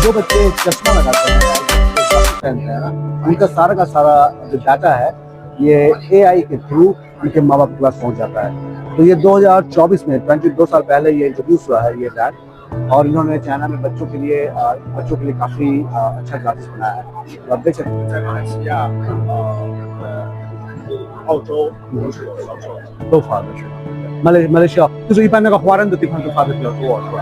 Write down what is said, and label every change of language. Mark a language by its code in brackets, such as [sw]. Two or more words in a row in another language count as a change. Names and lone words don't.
[hi] जो बच्चे चश्मा लगाते हैं, पहनते हैं ना, उनका सारा का सारा जो डाटा है, ये AI के थ्रू उनके माँ बाप के पास पहुंच जाता है। तो ये 2024 में 22 साल पहले ये इंट्रोड्यूस हुआ है ये ब्रांड, और इन्होंने चाइना में बच्चों के लिए काफी अच्छा ग्लासेस बनाया है। तो आप देख सकते हैं [zh] 都发的是马来西亚，就是一般那个华人的地方就发的比较多，是吧？